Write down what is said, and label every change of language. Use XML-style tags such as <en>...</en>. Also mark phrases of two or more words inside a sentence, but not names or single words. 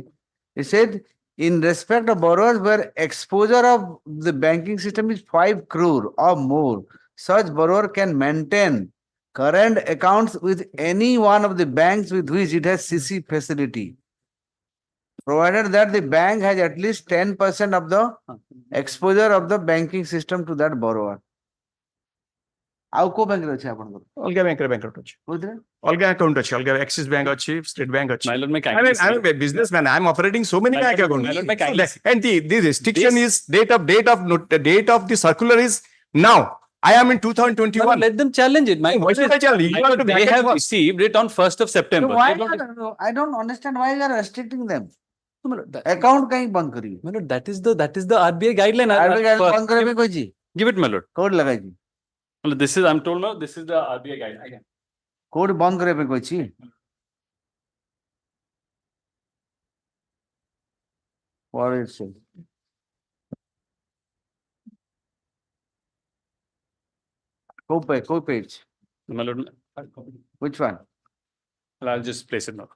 <en>It said in respect of borrowers where exposure of the banking system is 5 crore or more, such borrower can maintain current accounts with any one of the banks with which it has CC facility, provided that the bank has at least 10% of the exposure of the banking system to that borrower.</en> <or>ଆଉ କୋଉ ବ୍ୟାଙ୍କରେ ଅଛି ଆପଣଙ୍କର? ଅଲଗା ବ୍ୟାଙ୍କରେ ବ୍ୟାଙ୍କ ଅଛି। କୋଉଥିରେ? ଅଲଗା ଆକାଉଣ୍ଟ ଅଛି, ଅଲଗା ଆକ୍ସିସ ବ୍ୟାଙ୍କ ଅଛି, ଷ୍ଟେଟ ବ୍ୟାଙ୍କ ଅଛି।</or> <en>My lord, may I'm a businessman. I'm operating so many My bank lord, accounts. my lord, may So kindly- and the restriction is date of the circular is now. I am in 2021. Let them challenge it. Why should I challenge? You have to They back and have forth. received it on 1st of So September. why They don't- I don't understand why you are restricting them. No, my lord, that-</en> <or>Account କାହିଁ ବନ୍ଦ କରିବି?</or> <en>my lord, that is the RBI guideline.</en> <or>RBI guideline ବନ୍ଦ କରିବା ପାଇଁ କହିଛି?</or> <en>Give it, my lord.</en> <or>କୋଉଠି ଲଗାଇଛି?</or> <en>My lord, this is, I'm told now, this is the RBI guideline. Again.</en> <or>କୋଉଠି ବନ୍ଦ କରିବା ପାଇଁ କହିଛି?</or> <en>What is it?</en> <or>କୋଉ page?</or> <en>My lord, Which one? I'll just place it now.</en>